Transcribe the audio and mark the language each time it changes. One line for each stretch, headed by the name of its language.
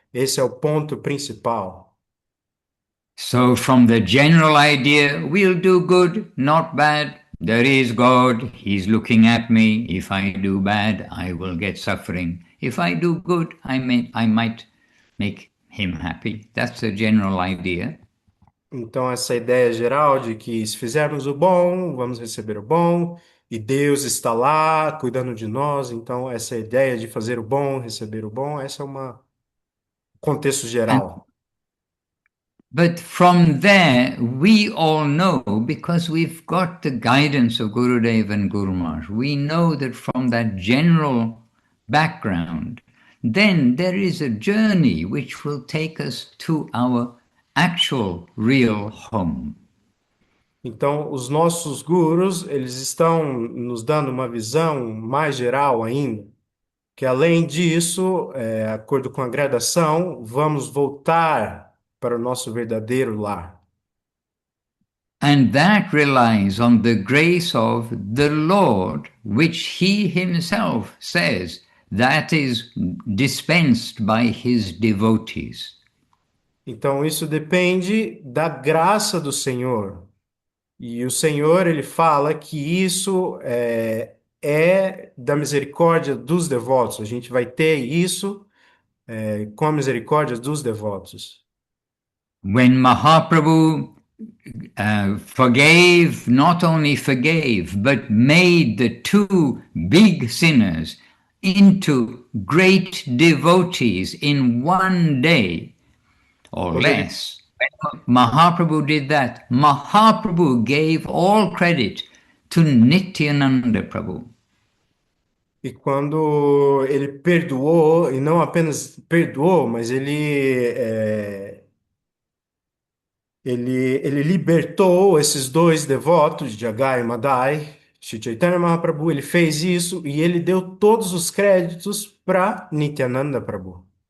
Portuguese: Esse é o ponto principal.
English: So from the general idea, we'll do good, not bad. There is God, He's looking at me. If I do bad, I will get suffering. If I do good, I might make Him happy. That's the general idea.
Portuguese: Então, essa ideia geral de que se fizermos o bom, vamos receber o bom, e Deus está lá cuidando de nós. Então, essa ideia de fazer o bom, receber o bom, essa é um contexto geral.
English: But from there, we all know, because we've got the guidance of Gurudev and Guru Maharaj, we know that from that general background, then there is a journey which will take us to our actual real home.
Portuguese: Então, os nossos gurus, eles estão nos dando uma visão mais geral ainda, que além disso, de acordo com a gradação, vamos voltar para o nosso verdadeiro lar.
English: And that relies on the grace of the Lord, which He Himself says that is dispensed by His devotees.
Portuguese: Então, isso depende da graça do Senhor. E o Senhor, ele fala que isso é da misericórdia dos devotos. A gente vai ter isso com a misericórdia dos devotos.
English: When Mahaprabhu forgave, not only forgave, but made the two big sinners into great devotees in one day or
Portuguese: Quando ele,
English: less. When Mahaprabhu did that, Mahaprabhu gave all credit to Nityananda Prabhu.
Portuguese: e quando ele perdoou, e não apenas perdoou, mas ele libertou esses dois devotos, Jagai e Madai, Sri Chaitanya Mahaprabhu, ele fez isso e ele deu todos os créditos para Nityananda Prabhu.